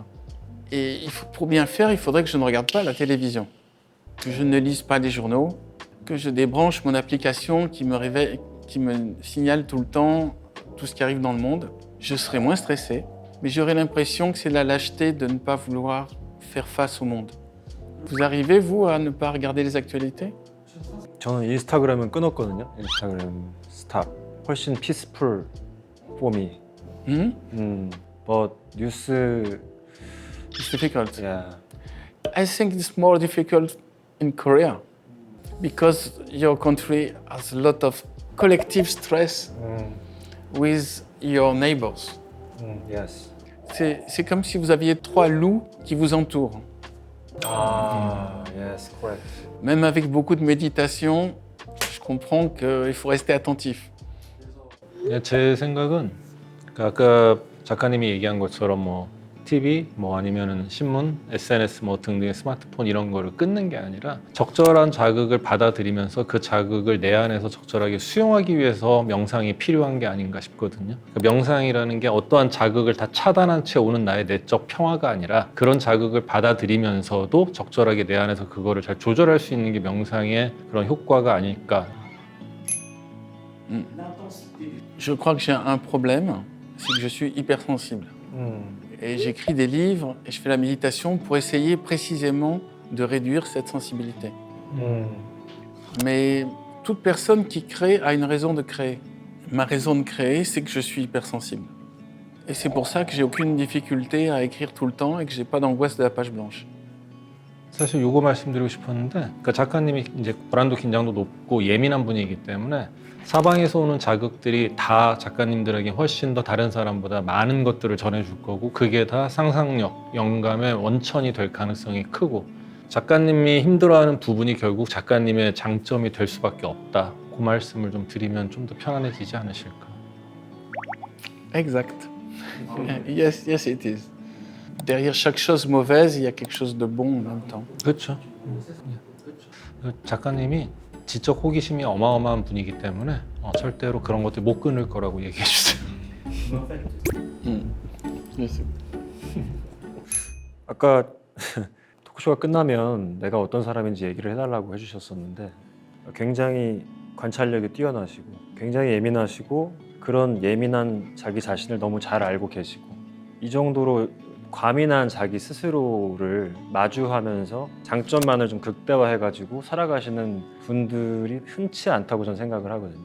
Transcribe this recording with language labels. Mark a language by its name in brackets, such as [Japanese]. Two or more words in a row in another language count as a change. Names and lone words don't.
[French] Et pour bien faire, il faudrait que je ne regarde pas la télévision, que je ne lise pas des journaux, que je débranche mon application qui me réveille, qui me signale tout le temps tout ce qui arrive dans le monde. Je serai moins stressé, mais j'aurai l'impression que c'est la lâcheté de ne pas vouloir faire face au monde. Vous arrivez, vous, à ne pas regarder les actualités? [Korean] 저는 인스타그램은 끊었거든요. 인스타그램 스탑. 훨씬 [English] peaceful for me. But 뉴스, It's difficult. yeah. I think it's more difficult in Korea because your country has a lot of collective stress with your neighbors. Yes. [French] C'est comme si vous aviez 3 loups qui vous entourent. [English] Yes, correct. [French] Même avec beaucoup de méditation, je comprends qu'il faut rester attentif. [Korean] 제 생각은 그러니까 아까 작가님이 얘기한 것처럼 뭐 TV 뭐 아니면은 신문, SNS 뭐 등등의 스마트폰 이런 거를 끊는 게 아니라 적절한 자극을 받아들이면서 그 자극을 내 안에서 적절하게 수용하기 위해서 명상이 필요한 게 아닌가 싶거든요. 그러니까 명상이라는 게 어떠한 자극을 다 차단한 채 오는 나의 내적 평화가 아니라 그런 자극을 받아들이면서도 적절하게 내 안에서 그거를 잘 조절할 수 있는 게 명상의 그런 효과가 아닐까. [French] Je crois que j'ai un problème, c'est que je suis hypersensible. Et j'écris des livres et je fais la méditation pour essayer précisément de réduire cette sensibilité. Mais toute personne qui crée a une raison de créer. Ma raison de créer, c'est que je suis hypersensible. Et c'est pour ça que j'ai aucune difficulté à écrire tout le temps et que j'ai pas d'angoisse de la page blanche. [Korean] 사실 요거 말씀드리고 싶었는데, 그러니까 작가님이 이제 불안도 긴장도 높고 예민한 분이기 때문에 사방에서 오는 자극들이 다 작가님들에게 훨씬 더 다른 사람보다 많은 것들을 전해줄 거고, 그게 다 상상력, 영감의 원천이 될 가능성이 크고, 작가님이 힘들어하는 부분이 결국 작가님의 장점이 될 수밖에 없다. 그 말씀을 좀 드리면 좀 더 편안해지지 않으실까? [English] Exact. Yes, yes, it is. [French] Derrière chaque chose mauvaise, il y a quelque chose de bon en même temps. [Korean] 그렇죠. 작가님이 지적 호기심이 어마어마한 분이기 때문에 절대로 그런 것들 못 끊을 거라고 얘기해 주세요. [English] Yes. [Korean] 아까 토크쇼가 끝나면 내가 어떤 사람인지 얘기를 해달라고 해주셨었는데 굉장히 관찰력이 뛰어나시고 굉장히 예민하시고 그런 예민한 자기 자신을 너무 잘 알고 계시고 이 정도로 과민한 자기 스스로를 마주하면서 장점만을 좀 극대화해가지고 살아가시는 분들이 흔치 않다고 저는 생각을 하거든요.